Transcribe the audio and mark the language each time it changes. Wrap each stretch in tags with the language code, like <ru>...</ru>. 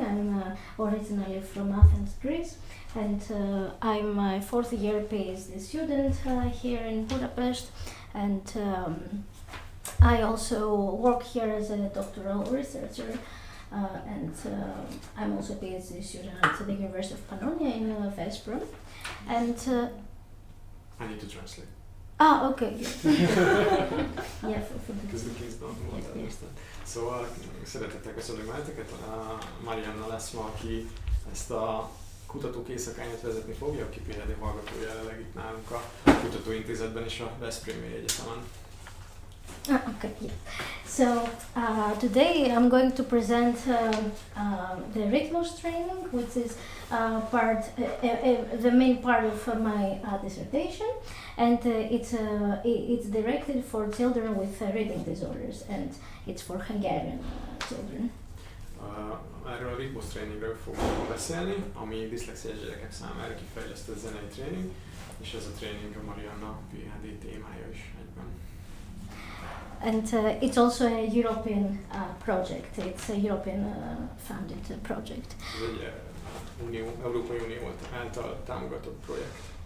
<en>I'm originally from Athens, Greece, and I'm a fourth year PhD student here in Budapest, and I also work here as a doctoral researcher, and I'm also a PhD student at the University of Pannonia in Veszprém, and I need to translate. okay. Yeah, for the Közben don't want to understand.</en> <hu>Szóval szeretettel köszönök benneteket. Marianna lesz ma, aki ezt a kutatók éjszakáját vezetni fogja, aki PhD hallgató jelenleg itt nálunk a Kutatóintézetben és a Veszprémi Egyetemen.</hu> <en>Okay, yeah. So today I'm going to present the Rhythmos training, which is the main part of my dissertation, and it's directed for children with reading disorders, and it's for Hungarian children.</en> <hu>Erről a Rhythmos tréningről fogunk beszélni, ami diszlexiás gyerekek számára kifejlesztett zenei tréning, és ez a tréning a Marianna PhD témája is egyben.</hu> <en>And it's also a European project. It's a European funded project.</en> <hu>Ez egy Európai Unió által támogatott projekt.</hu>